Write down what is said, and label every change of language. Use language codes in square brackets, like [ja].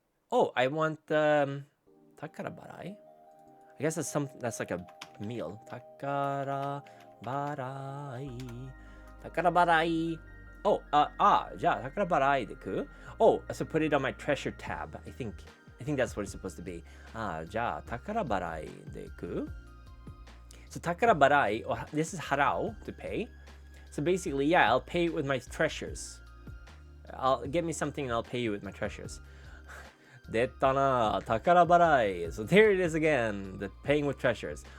[en] Oh, I want宝払い? I guess that's like a meal. [ja] 宝払い. Oh, じゃあ宝払いでく? [en] Oh, so put it on my treasure tab. I think that's what it's supposed to be. [ja] じゃあ宝払いでく? [en] So 宝払い, this is harao, to pay. So basically, yeah, I'll pay with my treasures. Get me something and I'll pay you with my treasures. [ja] 出たな、宝払い. [en] So there it is again, the paying with treasures.